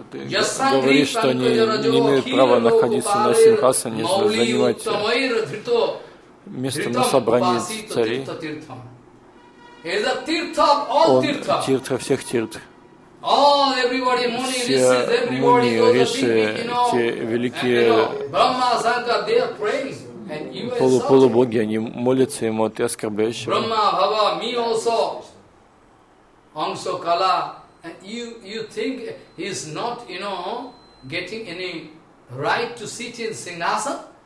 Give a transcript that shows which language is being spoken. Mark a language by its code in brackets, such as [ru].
[sa] Jasangri Pankajarajo Khila Loko Palir Mauli Uttamair Dhrito Dhritam Upasi Tirtha Tirtham. [en] He is the Tirtha of all Tirtha. [ru] Он Тирта всех Тирт. [en] All everybody, Muni, Rishis, everybody, Rishis, everybody, you know, Brahma, Sankha, they are praying. [ru] Полубоги, они молятся ему, а ты оскорбляешь его. [sa] Брахма, Бхава, ми осо, ансо кала, [en] And you think he is not, you know, getting any right to sit in Singhasan?